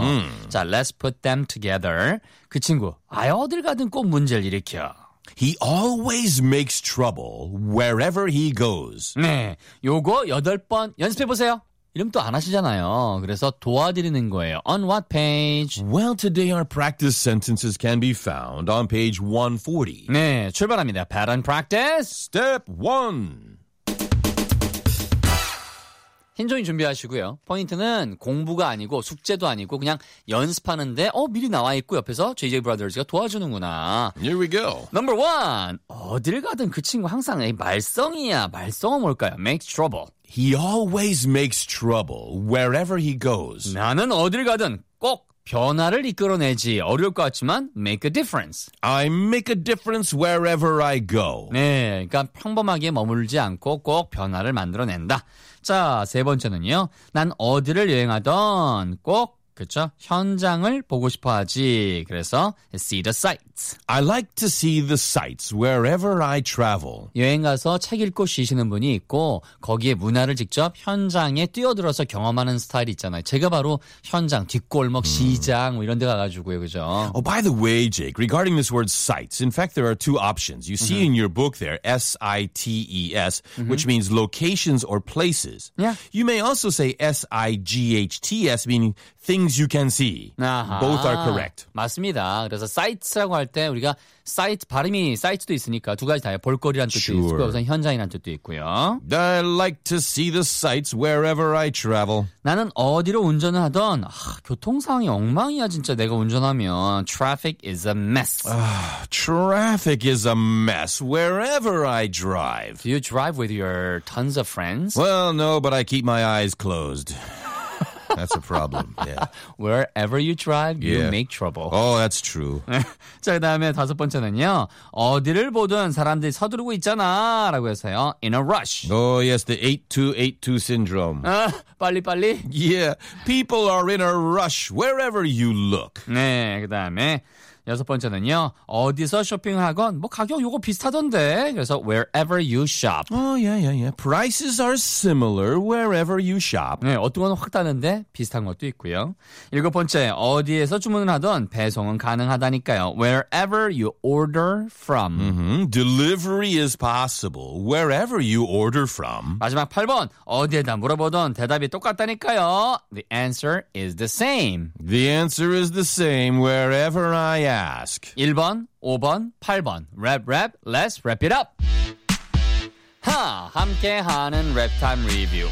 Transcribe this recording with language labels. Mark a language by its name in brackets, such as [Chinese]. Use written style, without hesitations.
[Korean] Mm-hmm. 자, [English] let's put them together. [Korean] 그 친구, 아, 어딜 가든 꼭 문제를 일으켜. [English] He always makes trouble wherever he goes. [Korean] 네, 요거 여덟 번 연습해 보세요. 이름도 안 하시잖아요. 그래서 도와드리는 거예요. [English] On what page? Well, today our practice sentences can be found on page 140. [Korean] 네, 출발합니다. [English] Pattern practice. Step 1. [Korean] 힌종이 준비하시고요. 포인트는 공부가 아니고 숙제도 아니고 그냥 연습하는데 미리 나와 있고 옆에서 JJ Brothers가 도와주는구나. [English] Here we go. Number one. [Korean] 어디를 가든 그 친구 항상 말썽이야. 말썽은 뭘까요? [English] Makes trouble. He always makes trouble wherever he goes. [Korean] 나는 어디를 가든 꼭 변화를 이끌어내지. 어려울 것 같지만 [English] make a difference. I make a difference wherever I go. [Korean] 네, 그러니까 평범하게 머물지 않고 꼭 변화를 만들어낸다. 자, 세 번째는요. 난 어디를 여행하던 꼭, 그쵸, 현장을 보고 싶어 하지. 그래서 [English] see the sights. I like to see the sights wherever I travel. [Korean] 여행 가서 책 읽고 쉬시는 분이 있고 거기에 문화를 직접 현장에 뛰어들어서 경험하는 스타일이 있잖아요. 제가 바로 현장, 뒷골목, 시장 뭐 이런 데 가가지고요. 그죠? [English] Oh, by the way, Jake, regarding this word sights, in fact, there are two options. You see in your book there, S-I-T-E-S, which means locations or places. Yeah. You may also say S-I-G-H-T-S, meaning things you can see. Both are correct. [Korean] 맞습니다. 그래서 sights라고 할 때 우리가 sight 발음이 sight도 있으니까 두 가지 다요. 볼거리란 뜻도 있고 우선 현장이란 뜻도 있고요. [English] I like to see the sights wherever I travel. [Korean] 나는 어디로 운전을 하던 교통 상황이 엉망이야 진짜. 내가 운전하면 [English] traffic is a mess. Traffic is a mess wherever I drive. Do you drive with your tons of friends? Well, no, but I keep my eyes closed. That's a problem. Yeah. Wherever you drive, you make trouble. Oh, that's true. [Korean] 자, 그다음에 다섯 번째는요. 어디를 보든 사람들이 서두르고 있잖아라고 해서요. [English] In a rush. Oh, yes, the 8282 syndrome. [Korean] 빨리. [English] Yeah. People are in a rush wherever you look. [Korean] 네, 그다음에 여섯 번째는요. 어디서 쇼핑하건 뭐 가격 요거 비슷하던데. 그래서 [English] wherever you shop. Oh, yeah, yeah, yeah. Prices are similar wherever you shop. [Korean] 네, 어떤 건 확 다른데 비슷한 것도 있고요. 일곱 번째, 어디에서 주문을 하던 배송은 가능하다니까요. [English] Wherever you order from. Mm-hmm. Delivery is possible wherever you order from. [Korean] 마지막 8번, 어디에다 물어보던 대답이 똑같다니까요. [English] The answer is the same. The answer is the same wherever I ask. [Korean] 1번, 5번, 8번. [English] Rap, rap, let's wrap it up. [Korean] 하, 함께하는 랩 타임 리뷰.